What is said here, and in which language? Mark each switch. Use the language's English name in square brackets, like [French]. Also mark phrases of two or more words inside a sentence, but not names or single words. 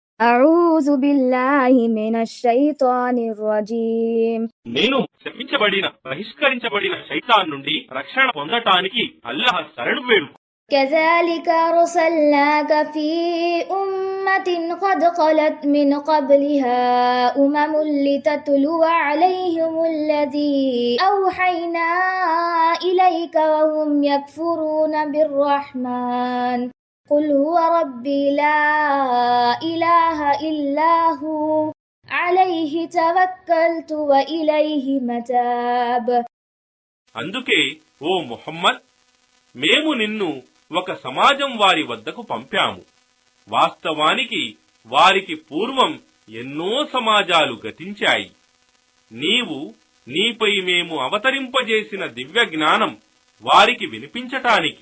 [Arabic] أعوذ بالله من الشيطان الرجيم. [Telugu] నేను శపించబడిన బహిష్కరించబడిన శైతాన్ నుండి రక్షణ పొందటానికి అల్లాహ్ శరణు వేడు. [Arabic] كذلك أرسلناك في أمة قد خلت من قبلها أمم لتتلو عليهم الذي أوحينا إليك وهم يكفرون بالرحمن قل هو ربي لا إله إلا هو عليه توكلت وإليه متاب. [Telugu] అందుకే ఓ ముహమ్మద్, మేము నిన్ను ఒక సమాజం వారి వద్దకు పంపాము. వాస్తవానికి వారికి పూర్వం ఎన్నో సమాజాలు గతించాయి. నీవు నీపై మేము అవతరింపజేసిన దివ్య జ్ఞానం వారికి వినిపించటానికి.